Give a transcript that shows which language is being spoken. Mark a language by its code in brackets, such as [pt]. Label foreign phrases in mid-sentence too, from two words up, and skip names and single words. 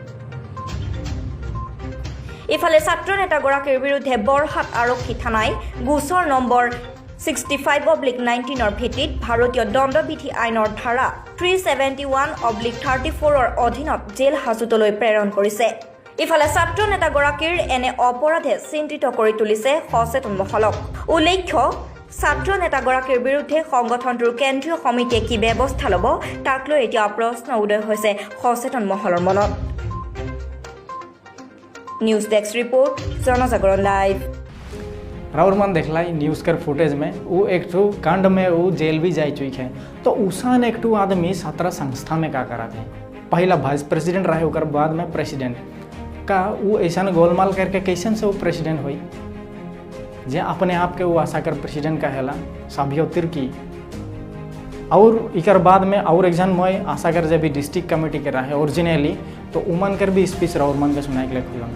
[as] ইফালে ছাত্ৰ নেতাগৰাকীৰ বিৰুদ্ধে বৰহাট আৰক্ষী থানাত গোচৰ নম্বৰ 65/19 ভিত্তিত ভাৰতীয় দণ্ডবিধি আইনৰ ধাৰা 371/34 অধীনত জেল হাজতলৈ প্ৰেৰণ কৰিছে। ইফালে ছাত্ৰ নেতাগৰাকীৰ এনে অপৰাধে চিন্তিত কৰি তুলিছে সচেতন মহলক। উল্লেখ্য ছাত্ৰ নেতাগৰাকীৰ বিৰুদ্ধে সংগঠনটোৰ কেন্দ্ৰীয় সমিতিয়ে কি ব্যৱস্থা ল'ব তাক লৈ এতিয়া প্ৰশ্ন উদয় হৈছে সচেতন মহলৰ মনত। [en] News desk report Janjagaran Live. [sck] राउरमन देखला न्यूज़ कर फुटेज में वो एक ठो कांड में वो जेल भी जा चुकी है तो उसान एक ठो आदमी छात्र संस्था में का करा थे पहला [en] vice president [sck] रहे उकर बाद में प्रेसिडेंट का वो ऐसा गोलमाल करके कैसन से वो प्रेसिडेंट हुई जे अपने आप के वो आशा कर प्रेसिडेंट कहेला साबियो तिर्की और इकर बाद में और एक जन मैं आशा कर जब भी [en] district committee [sck] के रहे ओरिजिनली तो उमन कर भी स्पीच राउरमन के सुनाए के लिए खुला